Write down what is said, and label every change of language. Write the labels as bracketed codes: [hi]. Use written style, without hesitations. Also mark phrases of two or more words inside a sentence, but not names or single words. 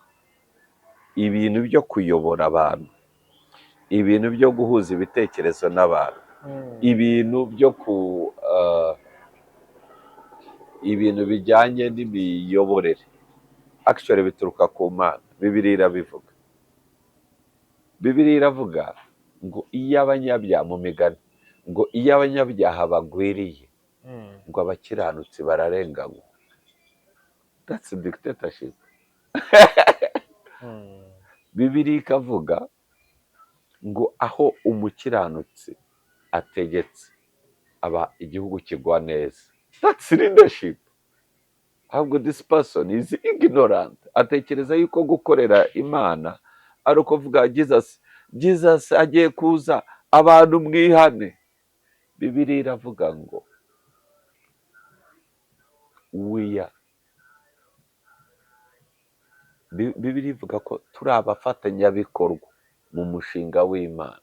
[rw] Ibintu byo kuyobora abantu, ibintu byo guhuza ibitekerezo n'abantu, ibintu byo ibintu bijyanye n'imiyoborere, actually bituruka ku Mana. Bibiliya irabivuga. Bibiliya iravuga ngo iyo abanyabyaha, mu migani, ngo iyo abanyabyaha bagwiriye, ngo abakiranutsi bararenganywa. [en] That's a dictatorship. [rw] Bibiliya ikavuga ngo aho umukiranutsi ategetse aba igihugu kigwa neza. [en] That's leadership. Ahubwo this person is ignorant. [rw] Atekereza yuko gukorera Imana ari uko vuga Jesus agiye kuza abantu mwihane. Bibiliya iravuga ngo Bibiliya ivuga ko turi abafatanyabikorwa mu mushinga w'Imana.